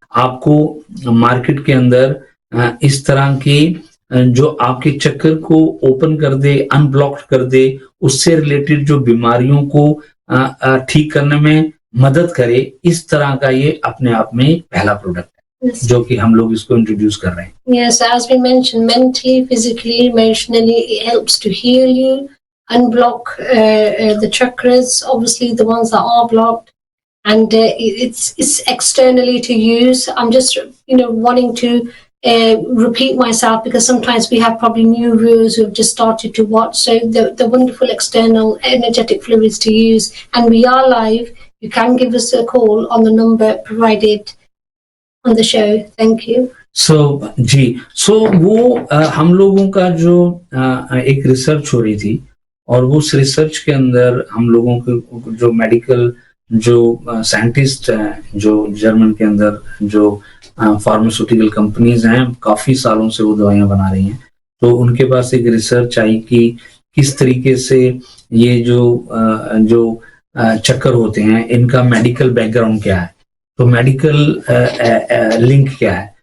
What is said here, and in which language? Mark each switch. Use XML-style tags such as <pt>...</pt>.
<hi>आपको मार्केट के अंदर इस तरह के जो आपके चक्कर को ओपन कर दे, अनब्लॉक कर दे, उससे रिलेटेड जो बीमारियों को ठीक करने में मदद करे, इस तरह का ये अपने आप में पहला प्रोडक्ट है,</hi> <en>yes.</en> <hi>जो कि हम लोग इसको इंट्रोड्यूस कर रहे हैं।</hi> <en>Yes, as we mentioned, mentally, physically, emotionally, it helps to heal you, unblock the chakras, obviously the ones that are blocked, and it's externally to use. I'm just wanting to repeat myself because sometimes we have probably new viewers who have just started to watch. So the wonderful external energetic fluids to use, and we are live. you can give us a call on the number provided on the show. Thank you.</en> <hi>वो हम लोगों का जो एक research हो रही थी, और उस रिसर्च के अंदर हम लोगों के जो मेडिकल जो साइंटिस्ट हैं, जो जर्मन के अंदर जो फार्मास्यूटिकल कंपनीज हैं, काफी सालों से वो दवाइयां बना रही हैं, तो उनके पास एक रिसर्च आई कि किस तरीके से ये जो चक्कर होते हैं, इनका मेडिकल बैकग्राउंड क्या है, तो मेडिकल लिंक क्या है।</hi>